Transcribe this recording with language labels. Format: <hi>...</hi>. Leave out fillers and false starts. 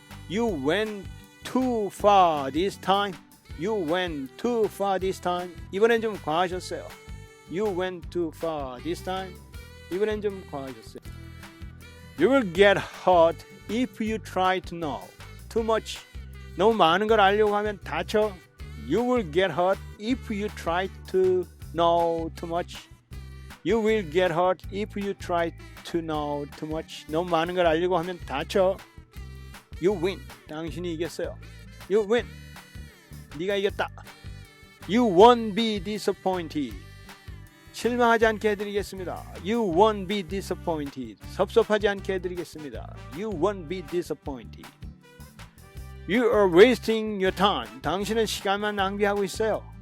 <en>You went too far this time. You went too far this time.</en> <ko>이번엔 좀 과하셨어요.</ko> <en>You went too far this time.</en> <ko>이번엔 좀 과하셨어요.</ko> <en>You will get hurt if you try to know too much.</en> <ko>너무 많은 걸 알려고 하면 다쳐.</ko> <en>You will get hurt if you try to know too much. You will get hurt if you try to know too much.</en> <ko>너무 많은 걸 알려고 하면 다쳐.</ko> <en>You win.</en> <ko>당신이 이겼어요.</ko> <en>You win.</en> <ko>네가 이겼다.</ko> <en>You won't be disappointed.</en> <ko>실망하지 않게 해드리겠습니다.</ko> <en>You won't be disappointed.</en> <ko>섭섭하지 않게 해드리겠습니다.</ko> <en>You won't be disappointed. You are wasting your time.</en> <ko>당신은 시간만 낭비하고 있어요.</ko>